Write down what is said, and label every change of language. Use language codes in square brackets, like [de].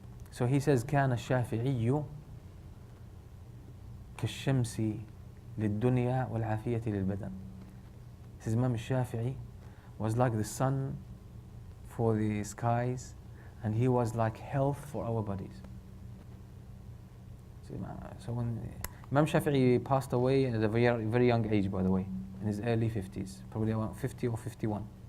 [en] So he says, [ar] كان الشافعي كالشمس للدنيا والعافية للبدن. [en] Says Imam Shafi'i was like the sun for the skies, and he was like health for our bodies. So when Imam Shafi'i passed away at a very, very young age, by the way, in his early 50s, probably around 50 or 51.